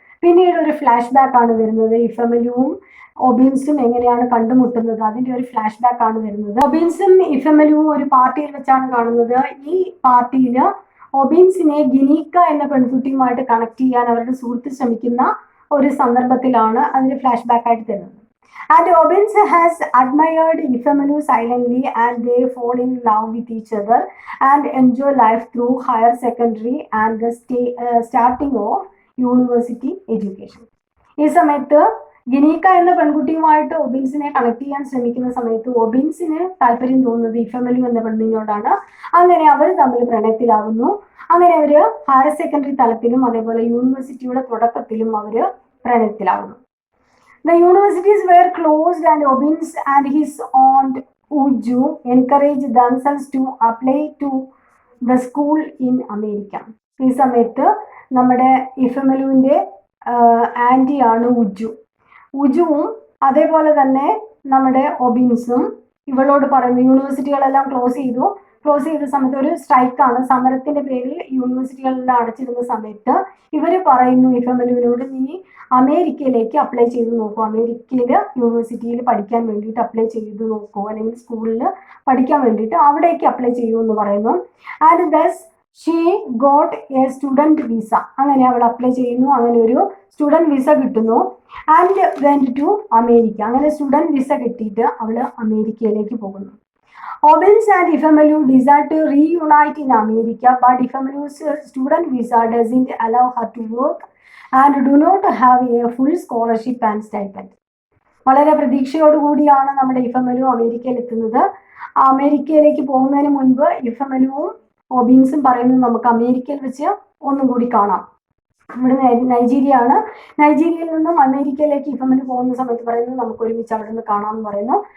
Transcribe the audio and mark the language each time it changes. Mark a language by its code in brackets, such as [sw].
[ml] പിന്നീട് ഒരു flash back ആണ് വരുന്നത്. ഇഫെമലുവും ഒബിൻസും എങ്ങനെയാണ് കണ്ടുമുട്ടുന്നത്, അതിൻ്റെ ഒരു ഫ്ലാഷ് ബാക്ക് ആണ് വരുന്നത്. ഒബിൻസും ഇഫെമലുവും ഒരു പാർട്ടിയിൽ വെച്ചാണ് കാണുന്നത്. ഈ പാർട്ടിയിൽ ഒബിൻസിനെ ഗിനീക്ക എന്ന പെൺകുട്ടിയുമായിട്ട് കണക്ട് ചെയ്യാൻ അവരുടെ സുഹൃത്ത് ശ്രമിക്കുന്ന ഒരു സന്ദർഭത്തിലാണ് അതിന് ഫ്ലാഷ് ബാക്ക് ആയിട്ട് തരുന്നത്. [en] And Obbins has admired Ifemelu silently, and they fall in love with each other and enjoy life through higher secondary and the starting of university education. [ml] ഈ സമയത്ത് ഗിനീക്ക എന്ന പെൺകുട്ടിയുമായിട്ട് ഒബിൻസിനെ കണക്ട് ചെയ്യാൻ ശ്രമിക്കുന്ന സമയത്ത് ഒബിൻസിന് താല്പര്യം തോന്നുന്നത് ഇഫെമലു എന്ന പെണ്ണിനോടാണ്. അങ്ങനെ അവർ തമ്മിൽ പ്രണയത്തിലാകുന്നു. അങ്ങനെ അവർ ഹയർ സെക്കൻഡറി തലത്തിലും അതേപോലെ യൂണിവേഴ്സിറ്റിയുടെ തുടക്കത്തിലും അവർ പ്രണയത്തിലാകുന്നു. [en] The universities were closed and Obbins and his aunt Uju encouraged themselves to apply to the school in America. [ml] ഈ സമയത്ത് നമ്മുടെ ഇഫെമലുവിൻ്റെ ആൻറ്റിയാണ് ഉജു. ഉജുവും അതേപോലെ തന്നെ നമ്മുടെ ഒബിൻസും ഇവളോട് പറയുന്നു, യൂണിവേഴ്സിറ്റികളെല്ലാം ക്ലോസ് ചെയ്ത സമയത്ത് ഒരു സ്ട്രൈക്കാണ്, സമരത്തിന്റെ പേരിൽ യൂണിവേഴ്സിറ്റികളെല്ലാം അടച്ചിരുന്ന സമയത്ത് ഇവർ പറയുന്നു ഇഫെമലുവിനോട്, നീ അമേരിക്കയിലേക്ക് അപ്ലൈ ചെയ്ത് നോക്കൂ, അമേരിക്കയിൽ യൂണിവേഴ്സിറ്റിയിൽ പഠിക്കാൻ വേണ്ടിയിട്ട് അപ്ലൈ ചെയ്ത് നോക്കൂ, അല്ലെങ്കിൽ സ്കൂളിൽ പഠിക്കാൻ വേണ്ടിയിട്ട് അവിടേക്ക് അപ്ലൈ ചെയ്യൂ എന്ന് പറയുന്നു. [en] And thus she got a student visa. [ml] അങ്ങനെ അവൾ അപ്ലൈ ചെയ്യുന്നു, അങ്ങനെ ഒരു സ്റ്റുഡൻറ് വിസ കിട്ടുന്നു. [en] And went to America. [ml] അങ്ങനെ സ്റ്റുഡൻറ് വിസ കിട്ടിയിട്ട് അവൾ അമേരിക്കയിലേക്ക് പോകുന്നു. [en] Obbins and Ifemelu desire to reunite in America, but Ifemelu's student visa doesn't allow her to work and do not have a full scholarship and stipend. [ml] വളരെ പ്രതീക്ഷയോടുകൂടിയാണ് നമ്മുടെ ഇഫെമലു അമേരിക്കയിൽ എത്തുന്നത്. അമേരിക്കയിലേക്ക് പോകുന്നതിന് മുൻപ് ഇഫെമലുവും ഒബിൻസും പറയുന്നത് നമുക്ക് അമേരിക്കയിൽ വെച്ച് ഒന്നും കൂടി കാണാം. ഇവിടെ നൈജീരിയയിൽ നിന്നും അമേരിക്കയിലേക്ക് ഇഫെമലു പോകുന്ന സമയത്ത് പറയുന്നത് നമുക്ക് ഒരുമിച്ച് അവിടെ നിന്ന് കാണാമെന്ന് പറയുന്നു.